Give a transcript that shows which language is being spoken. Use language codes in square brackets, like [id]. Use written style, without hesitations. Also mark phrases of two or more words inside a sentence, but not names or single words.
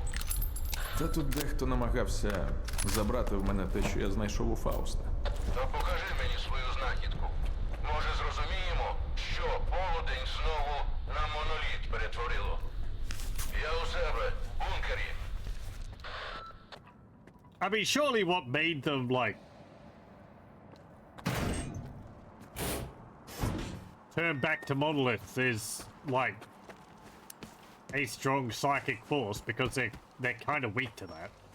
[uk] Та тут дехто намагався забрати в мене те, що я знайшов у Фауста. То покажи мені свою знахідку. Може, зрозуміємо, що полудень знову на моноліт перетворило. Я у себе, в бункері. [en] I mean, surely what made them, like, turn back to monoliths is, like, a strong psychic force, because they're kind of weak to that.